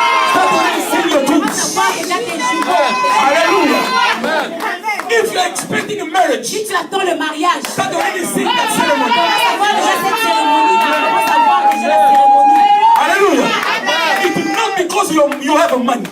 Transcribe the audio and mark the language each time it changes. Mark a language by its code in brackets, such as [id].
[en] Start already seeing your [fr] Commence à [en] twins. [fr] voir déjà tes jumeaux. Hallelujah. [en] If you're expecting a marriage, [fr] Si tu attends le mariage, [en] start already seeing that ceremony. [fr] commence à voir déjà cette cérémonie. Commence à voir déjà la cérémonie. Hallelujah. [en] It is not because you have money.